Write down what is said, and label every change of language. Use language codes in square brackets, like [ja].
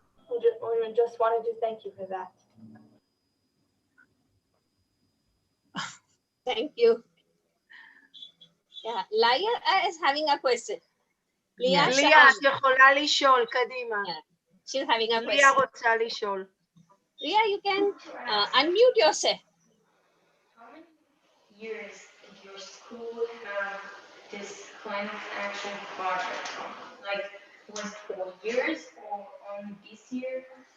[en] We just wanted to thank you for that. Thank you. Yeah, Leah is having a question. [he] ליה, את יכולה לשאול, קדימה. [en] She's having a question. [he] ליה רוצה לשאול. [en] Leah, you can unmute yourself. How many years did your school have this climate action project? Like, was it 4 years or only this year?